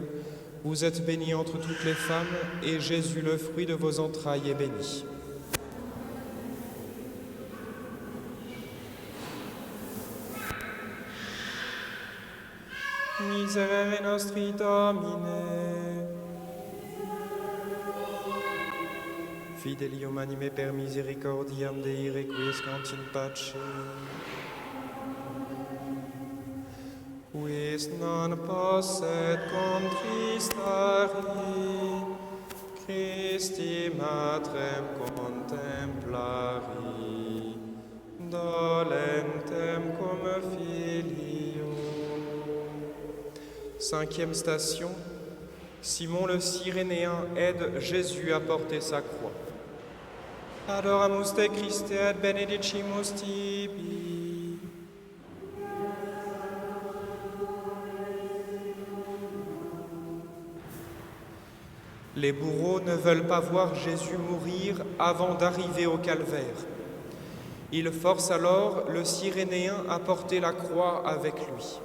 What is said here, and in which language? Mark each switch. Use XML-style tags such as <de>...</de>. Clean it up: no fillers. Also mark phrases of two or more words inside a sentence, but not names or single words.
<fr>Vous êtes bénie entre toutes les femmes, et Jésus, le fruit de vos entrailles, est béni.</fr> <la>Miserere nostri Domine. Fidelium anime per misericordiam Dei requiescant in pace. Quis non posset contristari, Christi Matrem contemplari, dolentem cum filio.</la> <fr>Cinquième station, Simon le Cyrénéen aide Jésus à porter sa croix.</fr> <la>Adoramus te Christe et benedicimus tibi.</la> <fr>Les bourreaux ne veulent pas voir Jésus mourir avant d'arriver au calvaire. Ils forcent alors le Cyrénéen à porter la croix avec lui.</fr>